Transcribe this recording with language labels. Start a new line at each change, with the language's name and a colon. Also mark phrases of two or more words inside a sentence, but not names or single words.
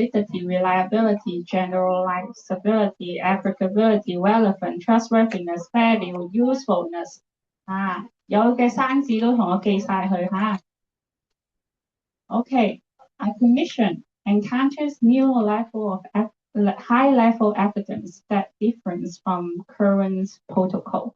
English: ，validity、reliability、generalizability、applicability、relevant、trustworthiness、value、usefulness
Cantonese: 有嘅生字都同我記晒佢嚇。
English: OK，a clinician encounters new level of high-level evidence that differs from current protocol.